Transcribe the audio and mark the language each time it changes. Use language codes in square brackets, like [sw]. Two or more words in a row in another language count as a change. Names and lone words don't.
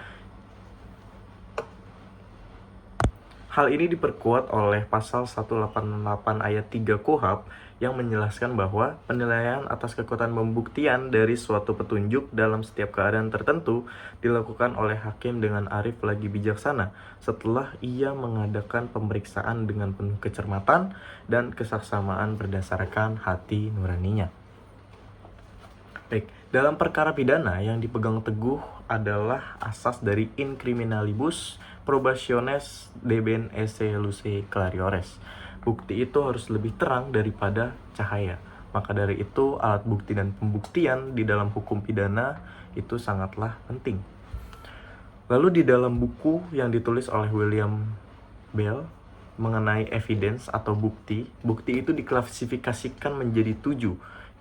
[id] Hal ini diperkuat oleh pasal 188 ayat 3 KUHP yang menjelaskan bahwa penilaian atas kekuatan pembuktian dari suatu petunjuk dalam setiap keadaan tertentu dilakukan oleh hakim dengan arif lagi bijaksana setelah ia mengadakan pemeriksaan dengan penuh kecermatan dan kesaksamaan berdasarkan hati nuraninya. Baik, dalam perkara pidana yang dipegang teguh adalah asas dari [la] in criminalibus probationes debent esse luce clariores. [id] Bukti itu harus lebih terang daripada cahaya. Maka dari itu, alat bukti dan pembuktian di dalam hukum pidana itu sangatlah penting. Lalu di dalam buku yang ditulis oleh William Bell mengenai evidence atau bukti itu diklasifikasikan menjadi 7.